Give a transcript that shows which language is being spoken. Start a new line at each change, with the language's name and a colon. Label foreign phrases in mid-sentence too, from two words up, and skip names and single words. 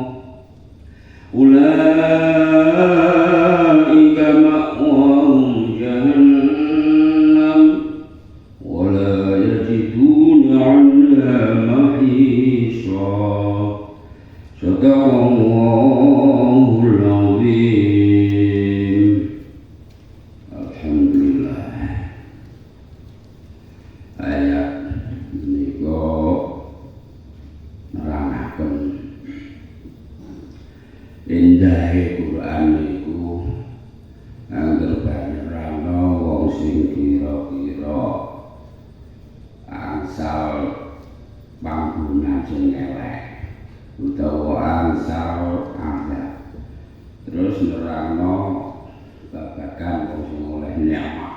Arabic: أولئك مأواهم جهنم ولا يجدون عنها محيصا. صدق الله العظيم. Alhamdulillah.
Javanese: Ayat menika nerangaken indahe Quran niku angger nerangno wong sing kira-kira angsal pangguna sing elek utawa angsal ada terus nerangno babagan wong sing oleh nikmat.